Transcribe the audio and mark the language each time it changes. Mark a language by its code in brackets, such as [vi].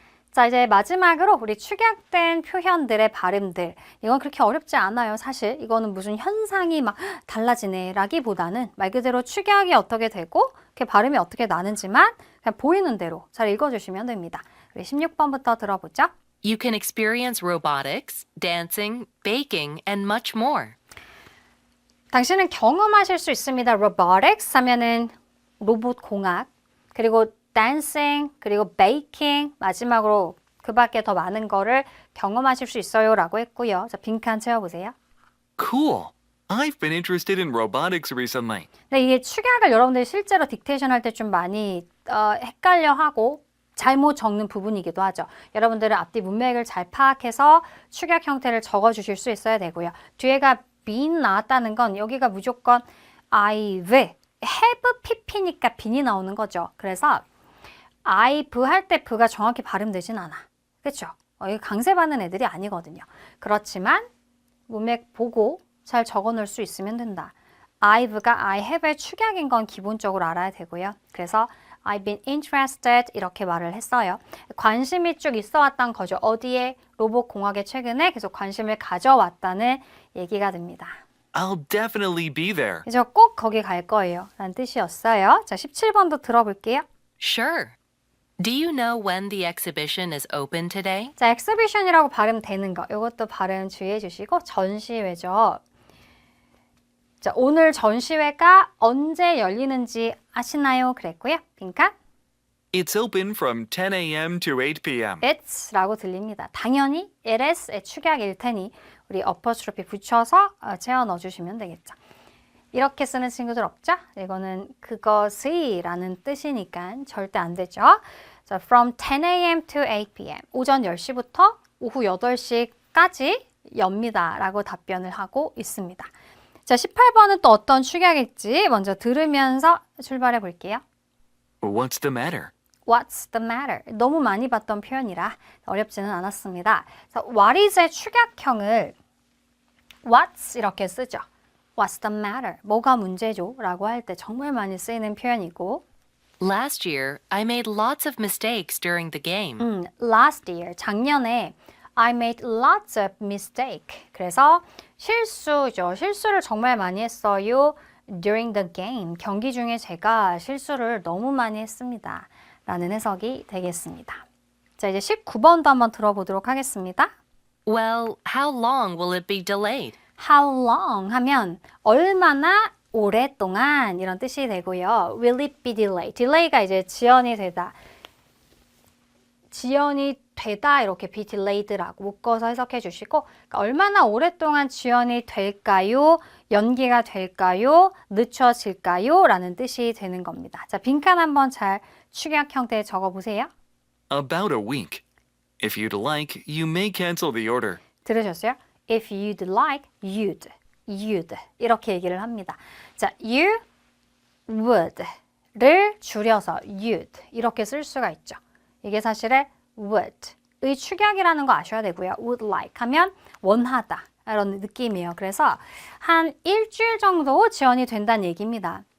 [ko] 자, 이제 마지막으로 우리 축약된 표현들의 발음들. 이건 그렇게 어렵지 않아요. 사실 이거는 무슨 현상이 막 달라지네 라기보다는 말 그대로 축약이 어떻게 되고 그 발음이 어떻게 나는지만 그냥 보이는 대로 잘 읽어주시면 됩니다. 우리 16번부터 들어보죠. [en] You can experience robotics, dancing, baking, and much more. [ko] 당신은 경험하실 수 있습니다. robotics 하면은 로봇 공학, 그리고 dancing, 그리고 baking, 마지막으로 그 밖에 더 많은 거를 경험하실 수 있어요 라고 했고요. 자, 빈칸 채워보세요. [en] Cool. I've been interested in robotics recently. [ko] 근데 이게 축약을 여러분들이 실제로 딕테이션 할 때 좀 많이 헷갈려하고 잘못 적는 부분이기도 하죠. 여러분들은 앞뒤 문맥을 잘 파악해서 축약 형태를 적어주실 수 있어야 되고요. 뒤에가 been 나왔다는 건 여기가 무조건 I've have pp니까 빈이 나오는 거죠. 그래서 I, v 할 때 v가 정확히 발음되진 않아. 그렇죠? 이거 강세받는 애들이 아니거든요. 그렇지만 문맥 보고 잘 적어놓을 수 있으면 된다. I've가 I have의 축약인 건 기본적으로 알아야 되고요. 그래서 [en] I've been interested [ko] 이렇게 말을 했어요. 관심이 쭉 있어 왔다는 거죠. 어디에? 로봇공학에 최근에 계속 관심을 가져왔다는 얘기가 됩니다. [en] I'll definitely be there. [ko] 그래서 꼭 거기 갈 거예요. 라는 뜻이었어요. 자, 17번도 들어볼게요. [en] Sure. Do you know when the exhibition is open today? [ko] 자, exhibition이라고 발음되는 거. 이것도 발음 주의해 주시고 전시회죠. 자, 오늘 전시회가 언제 열리는지 아시나요? 그랬고요. 빈칸. [en] It's open from 10 a.m. to 8 p.m. [ko] It's 라고 들립니다. 당연히 it is의 축약일 테니 우리 어퍼스트로피 붙여서 채워 넣어주시면 되겠죠. 이렇게 쓰는 친구들 없죠? 이거는 그것의 라는 뜻이니까 절대 안 되죠. [en] 자, from 10 a.m. to 8 p.m. [ko] 오전 10시부터 오후 8시까지 엽니다. 라고 답변을 하고 있습니다. 자, 18번은 또 어떤 축약일지 먼저 들으면서 출발해 볼게요. [en] What's the matter? What's the matter? [ko] 너무 많이 봤던 표현이라 어렵지는 않았습니다. 자, what is의 축약형을 what's 이렇게 쓰죠. [en] What's the matter? [ko] 뭐가 문제죠? 라고 할 때 정말 많이 쓰이는 표현이고 [en] Last year, I made lots of mistakes during the game. last year, [ko] 작년에 [en] I made lots of mistake. [ko] 그래서 실수죠. 실수를 정말 많이 했어요. [en] During the game, [ko] 경기 중에 제가 실수를 너무 많이 했습니다. 라는 해석이 되겠습니다. 자, 이제 19번도 한번 들어보도록 하겠습니다. [en] Well, how long will it be delayed? [ko] How long 하면 얼마나 오랫동안 이런 뜻이 되고요. [en] Will it be delayed? [ko] delay가 이제 지연이 되다. 지연이 되다 이렇게 be delayed라고 묶어서 해석해 주시고 그러니까 얼마나 오랫동안 지연이 될까요? 연기가 될까요? 늦춰질까요? 라는 뜻이 되는 겁니다. 자, 빈칸 한번 잘 축약 형태에 적어보세요. [en] About a week. If you'd like, you may cancel the order. [ko] 들으셨어요? [en] If you'd like, you'd [ko] 이렇게 얘기를 합니다. 자, you would를 줄여서 you'd 이렇게 쓸 수가 있죠. 이게 사실은 would의 축약이라는 거 아셔야 되고요. would like 하면 원하다 이런 느낌이에요. 그래서 한 일주일 정도 지연이 된다는 얘기입니다.